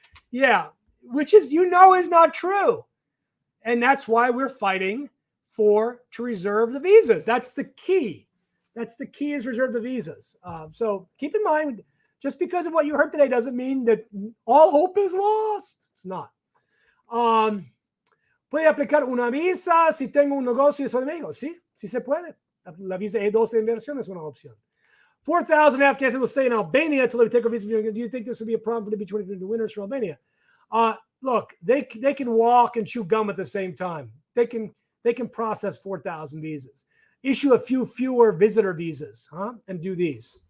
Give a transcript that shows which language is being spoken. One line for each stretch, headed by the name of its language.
English: Yeah, which is, is not true. And that's why we're fighting to reserve the visas. That's the key. That's the key, is reserve the visas. So keep in mind, just because of what you heard today doesn't mean that all hope is lost. It's not.
Spanish: Puede aplicar una visa si tengo un negocio de México. Sí, sí se puede. La visa E2 de inversión es una opción.
English: 4,000 Afghans will stay in Albania until they take a visa. Do you think this would be a problem for the between the winners for Albania? Look, they can walk and chew gum at the same time. They can process 4,000 visas, issue a few fewer visitor visas, and do these.